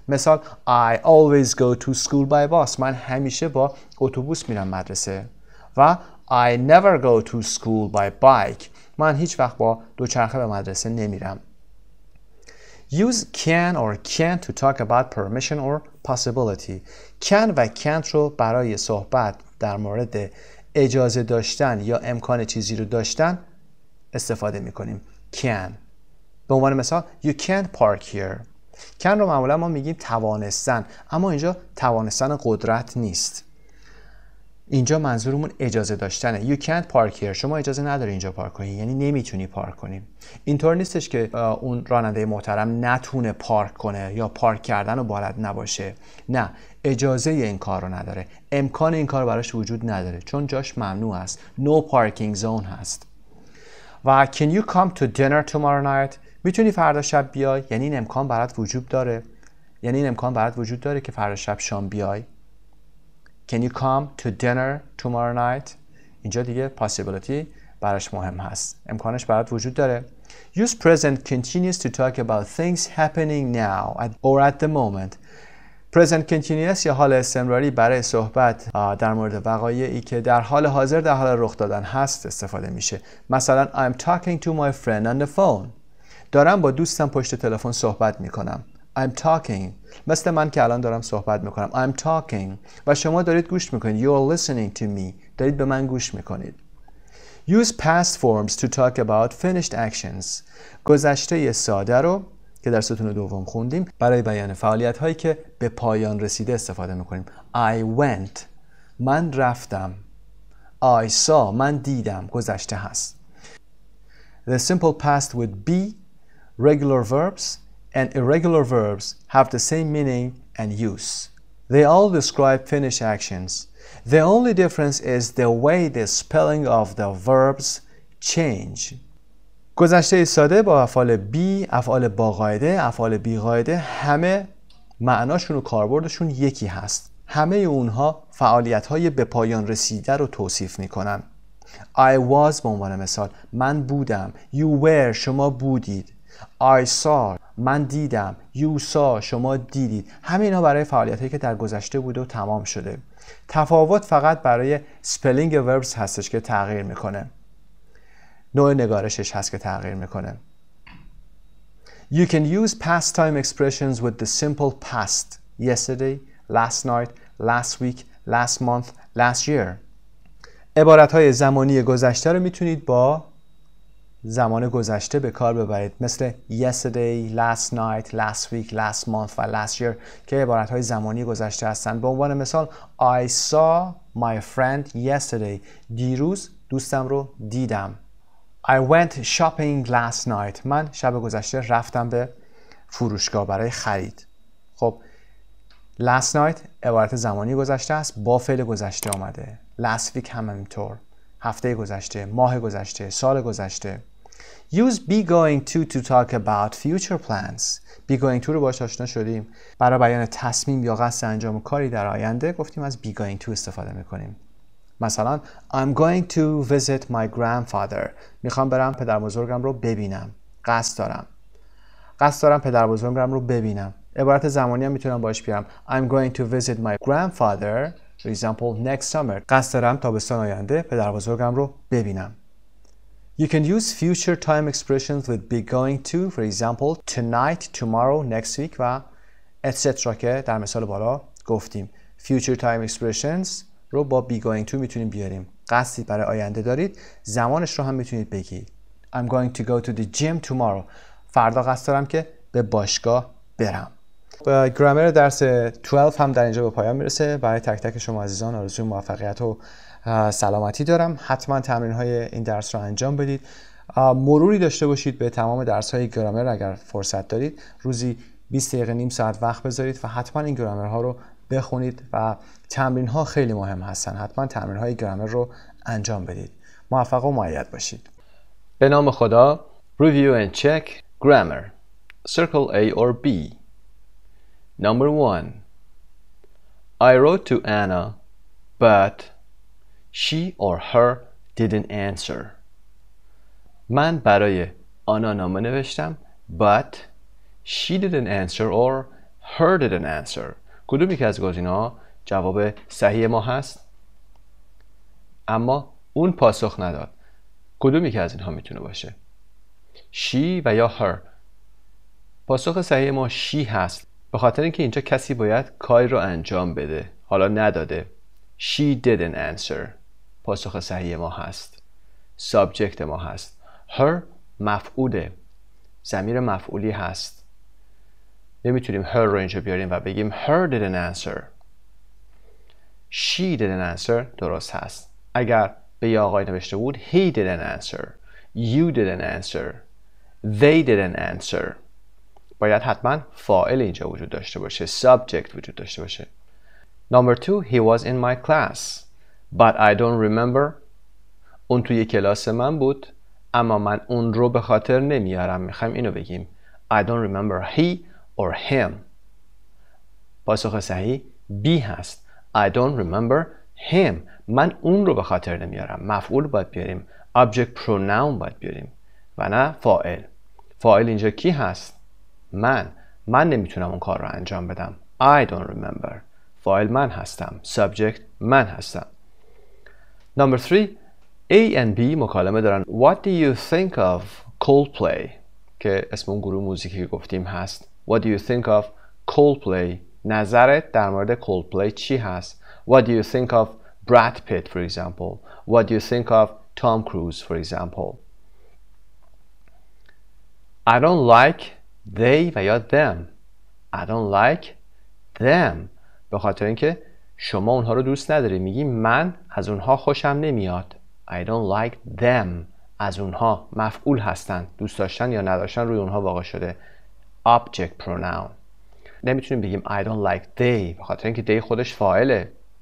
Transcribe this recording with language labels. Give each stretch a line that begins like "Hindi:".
Persian: مثال
English: I always go to school by bus.
Persian: من همیشه با اتوبوس میرم مدرسه.
English: و I never go to school by bike.
Persian: من هیچ وقت با دوچرخه به مدرسه نمیرم.
English: Use can or can't to talk about permission or possibility.
Persian: can و can't رو برای صحبت در مورد اجازه داشتن یا امکان چیزی رو داشتن استفاده میکنیم.
English: can.
Persian: به عنوان مثال
English: You can't park here.
Persian: can رو معمولا ما میگیم توانستن، اما اینجا توانستن قدرت نیست. اینجا منظورمون اجازه داشتنه.
English: You can't park here.
Persian: شما اجازه نداری اینجا پارک کنی، یعنی نمیتونی پارک کنی. اینطور نیستش که اون راننده محترم نتونه پارک کنه یا پارک کردن رو بلد نباشه. نه، اجازه این کار رو نداره. امکان این کار براش وجود نداره چون جاش ممنوع است.
English: No parking zone
Persian: هست. و
English: can you come to dinner tomorrow night؟
Persian: میتونی فردا شب بیای؟ یعنی این امکان برات وجود داره. یعنی این امکان برات وجود داره که فردا شب شام بیای.
English: Can you come to dinner tomorrow night؟
Persian: اینجا دیگه possibility براش مهم هست. امکانش برات وجود داره.
English: Use present continuous to talk about things happening now or at the moment.
Persian: present continuous یا حال استمراری برای صحبت در مورد وقایعی که در حال حاضر در حال رخ دادن هست استفاده میشه. مثلا
English: I'm talking to my friend on the phone.
Persian: دارم با دوستم پشت تلفن صحبت میکنم.
English: I'm talking.
Persian: مثل من که الان دارم صحبت میکنم.
English: I'm talking.
Persian: و شما دارید گوش میکنید.
English: You're listening to me.
Persian: دارید به من گوش میکنید.
English: Use past forms to talk about finished actions.
Persian: گذشته ساده رو که در ستون دوم خوندیم برای بیان فعالیت هایی که به پایان رسیده استفاده میکنیم.
English: I went.
Persian: من رفتم.
English: I saw.
Persian: من دیدم. گذشته هست.
English: The simple past would be regular verbs and irregular verbs have the same meaning and use. They all describe finished actions. The only difference is the way the spelling of the verbs change.
Persian: گذشته ساده با افعال بی، افعال با قاعده، افعال بی قاعده همه معناشون و کاربردشون یکی هست. همه اونها فعالیت‌های به پایان رسیده رو توصیف می‌کنن.
English: I was
Persian: به عنوان مثال، من بودم.
English: You were،
Persian: شما بودید.
English: I saw،
Persian: من دیدم.
English: You saw،
Persian: شما دیدید. همه اینا برای فعالیتایی که در گذشته بوده و تمام شده. تفاوت فقط برای spelling verbs هستش که تغییر میکنه. نوع نگارشش هست که تغییر میکنه.
English: You can use past time expressions with the simple past. Yesterday, last night, last week, last month, last year.
Persian: عبارت‌های زمانی گذشته رو میتونید با زمان گذشته به کار ببرید، مثل yesterday, last night, last week, last month و last year که عبارت‌های زمانی گذشته هستند. به عنوان مثال
English: I saw my friend yesterday.
Persian: دیروز دوستم رو دیدم.
English: I went shopping last night.
Persian: من شب گذشته رفتم به فروشگاه برای خرید. خب last night عبارت زمانی گذشته است، با فعل گذشته آمده. last week هم همینطور، هفته گذشته، ماه گذشته، سال گذشته.
English: Use be going to talk about future plans.
Persian: be going to رو باهاش آشنا شدیم. برای بیان تصمیم یا قصد انجام کاری در آینده گفتیم از be going to استفاده میکنیم. مثلا
English: I'm going to visit my grandfather.
Persian: میخوام برم پدر بزرگم رو ببینم. قصد دارم پدر بزرگم رو ببینم. عبارت زمانی هم میتونم باش بیارم.
English: I'm going to visit my grandfather for example next summer.
Persian: قصد دارم تابستان آینده پدر بزرگم رو ببینم.
English: You can use future time expressions with be going to for example tonight, tomorrow, next week و etc.
Persian: که در مثال بالا گفتیم.
English: Future time expressions
Persian: رو با
English: be going to
Persian: میتونیم بیاریم. قصدی برای آینده دارید، زمانش رو هم میتونید بگید. I'm going to go to the gym tomorrow. فردا قصد دارم که به باشگاه برم. گرامر درس 12 هم در اینجا به پایان میرسه. برای تک تک شما عزیزان آرزوی موفقیت و سلامتی دارم. حتما تمرین های این درس رو انجام بدید. مروری داشته باشید به تمام درس های گرامر. اگر فرصت دارید روزی 20 دقیقه نیم ساعت وقت بذارید و حتما این گرامر ها رو بخونید و تمرین ها خیلی مهم هستن. حتما تمرین های گرامر رو انجام بدید. موفق و مؤید باشید. به نام خدا.
English: Review and check grammar. Circle A or B. Number 1. I wrote to Anna, but she or her didn't answer.
Persian: من برای آنا نامه نوشتم
English: but she didn't answer or her didn't answer.
Persian: کدومی که از گزینه‌ها جواب صحیح ما هست؟ اما اون پاسخ نداد. کدومی که از اینها میتونه باشه؟ she و یا her. پاسخ صحیح ما she هست، به خاطر اینکه اینجا کسی باید کاری رو انجام بده، حالا نداده.
English: she didn't answer.
Persian: پاسخ صحیح ما هست. subject ما هست. her مفعوله، ضمیر مفعولی هست. نمیتونیم her رو اینجا بیاریم و بگیم
English: her didn't answer. she didn't answer
Persian: درست هست. اگر به یه آقای نوشته بود
English: he didn't answer, you didn't answer, they didn't answer.
Persian: باید حتما فاعل اینجا وجود داشته باشه، subject وجود داشته باشه.
English: Number 2. He was in my class but I don't remember.
Persian: اون توی کلاس من بود اما من اون رو به خاطر نمیارم. میخوایم اینو بگیم
English: I don't remember he or him.
Persian: پاسخ صحیح B هست.
English: I don't remember him.
Persian: من اون رو به خاطر نمیارم. مفعول باید بیاریم، object pronoun باید بیاریم و نه فاعل. فاعل اینجا کی هست؟ من نمیتونم اون کار رو انجام بدم.
English: I don't remember.
Persian: فاعل من هستم. subject من هستم.
English: Number 3.
Persian: A and B مکالمه دارن.
English: What do you think of Coldplay؟
Persian: که اسم اون گروه موزیکی که گفتیم هست.
English: What do you think of Coldplay؟
Persian: نظرت در مورد Coldplay چی هست؟
English: What do you think of Brad Pitt for example? What do you think of Tom Cruise for example? I don't like they و یا them. I don't like them.
Persian: به خاطر اینکه شما اونها رو دوست نداری. میگی من از اونها خوشم نمیاد.
English: I don't like them.
Persian: از اونها مفعول هستن. دوست داشتن یا نداشتن روی اونها واقع شده.
English: Object pronoun.
Persian: نمیتونیم بگیم
English: I don't like they
Persian: به خاطر اینکه they خودش فاعله.